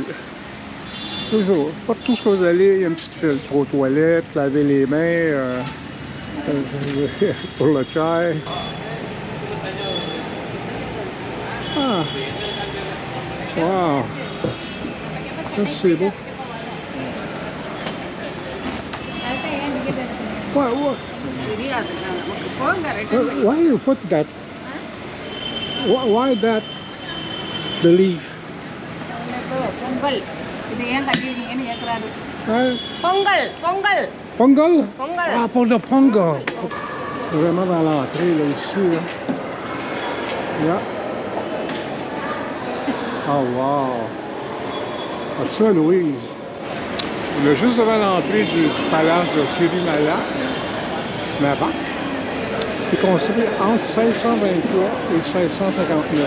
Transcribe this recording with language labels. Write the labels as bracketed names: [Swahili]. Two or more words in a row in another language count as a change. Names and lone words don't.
[French] Toujours. Partout où vous allez, il y a une petite file. Sur aux toilettes, laver les mains, pour le chai. Ah! Wow! Ça, c'est beau. [English] Why you put that? Why that? The leaf? [Tamil] பொங்கல் இது ஏன் கட்டிட்டீங்கன்னு கேட்குறாரு. [French] Hein? [Tamil] பொங்கல் பொங்கல் [French] Pongal? Pongal. Ah, pour le pongal. Vraiment dans l'entrée, là, ici. [English] Là. Yeah. Oh, wow. [French] Ah, ça, Louise. On est juste devant l'entrée du palace de Sirimala, Maroc, qui est construit entre 1623 et 1659.